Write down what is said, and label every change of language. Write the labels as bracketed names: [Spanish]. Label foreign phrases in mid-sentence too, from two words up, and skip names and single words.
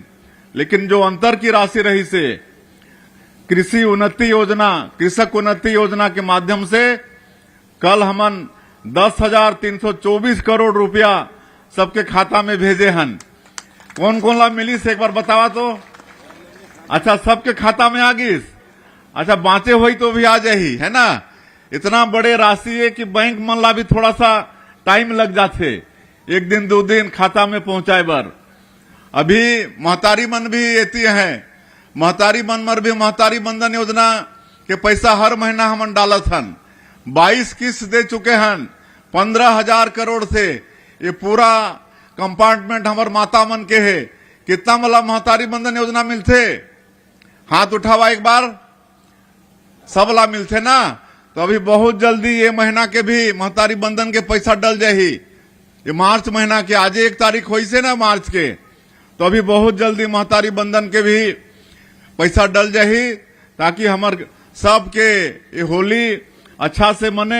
[Chhattisgarhi] लेकिन जो अंतर की राशि रही से कृषि उन्नति योजना, कृषक उन्नति योजना के माध्यम से कल हमन 10,324 करोड़ रुपया सबके खाता में भेजे हन। कौन कौन ला मिली से एक बार बतावा तो। अच्छा, सबके खाता में आ गई। अच्छा, बाँचे हुई तो भी आ जाही है ना। इतना बड़े राशि है कि बैंक मन ला भी थोड़ा सा टाइम लग जाते, 1 दिन 2 दिन खाता में पहुंचाए बर। अभी महतारी मन भी एती है, महतारी मन मर भी महतारी बंधन योजना के पैसा हर महीना हमन डालत हन। 22 किस्त दे चुके हन 15,000 करोड़ से। ये पूरा कंपार्टमेंट हमार माता मन के है। कितना मला महतारी बंधन योजना मिलते? हाथ उठावा एक बार। सब ला मिलते ना। तो अभी बहुत जल्दी ये महीना के भी महतारी बंधन के पैसा डल जाही। ये मार्च महीना के आज 1 तारीख हुई से ना मार्च के, तो अभी बहुत जल्दी महतारी बंधन के भी पैसा डल जाही, ताकि हमार सबके ये होली अच्छा से मने।